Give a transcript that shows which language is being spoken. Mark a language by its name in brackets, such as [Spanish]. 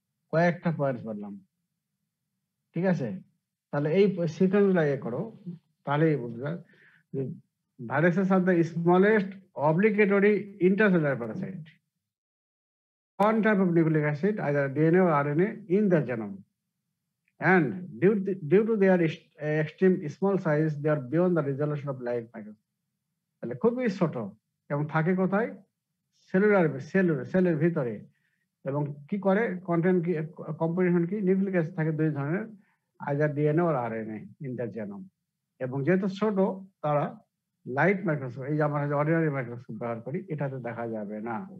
[Bangla] কয়েকটা পয়েন্ট বললাম, ঠিক আছে? তাহলে এই সিকোয়েন্স লাগিয়ে করো, তাহলেই বুঝবে যে [English] Viruses are the smallest obligatory intercellular parasite, one type of nucleic acid, either DNA or RNA, in the genome. And due to their extreme small size, they are beyond the resolution of light microscope. [Bangla] তাহলে খুবই ছোট এবং থাকে কোথায়? সেলের ভিতরে। এবং কি করে কন্টেন্ট কি কম্পোজিশন কি নিউক্লিক অ্যাসিড থাকে দুই ধরনের, [English] Either DNA আর RNA in the genome. [Bangla] এবং যেহেতু ছোট তারা লাইট মাইক্রোস্কোপ, এই যে আমরা অর্ডিনারি মাইক্রোস্কোপ ব্যবহার করি, এটাতে দেখা যাবে না।